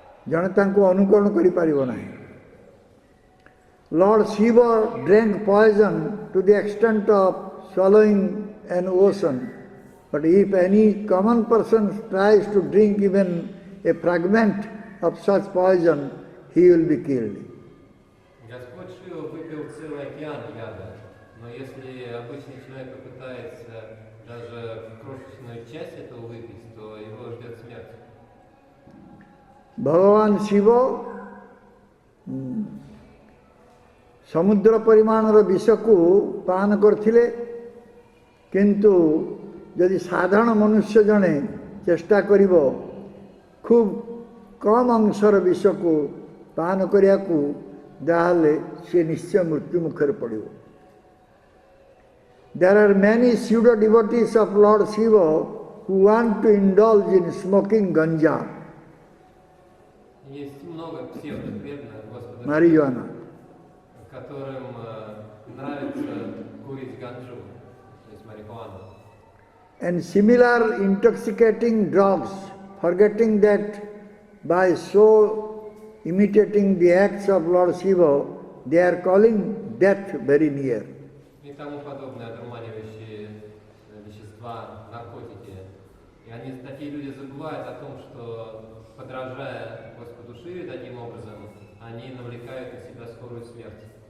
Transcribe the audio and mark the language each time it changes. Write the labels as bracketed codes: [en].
[or] ଜଣେ ତାଙ୍କୁ ଅନୁକରଣ କରିପାରିବ ନାହିଁ. [en] Lord Shiva drank poison to the extent of swallowing an ocean. But if any common person tries to drink even a fragment of such poison, he will be killed. [ru] Господь Шива выпил целый океан яда, но если обычный человек попытается даже крошечную часть этого выпить, то его ждет смерть. [or] ଭଗବାନ ଶିବ ସମୁଦ୍ର ପରିମାଣର ବିଷକୁ ପାନ କରିଥିଲେ, କିନ୍ତୁ ଯଦି ସାଧାରଣ ମନୁଷ୍ୟ ଜଣେ ଚେଷ୍ଟା କରିବ ଖୁବ୍ କମ୍ ଅଂଶର ବିଷକୁ ପାନ କରିବାକୁ, ତାହେଲେ ସେ ନିଶ୍ଚୟ ମୃତ୍ୟୁ ମୁଖରେ ପଡ଼ିବ. [en] There are many pseudo devotees of Lord Shiva who want to indulge in smoking ganja, [ru] Есть много псевдопреданных Господа [en] marijuana, [ru] которым нравится курить ганджу, то есть марихуану. [en] and similar intoxicating drugs, forgetting that by so imitating the acts of Lord Shiva, they are calling death very near. [ru] тому подобные одурманивающие вещества, наркотики. И они, такие люди забывают о том, что, подражая Господу Шиве таким образом, они навлекают на себя скорую смерть.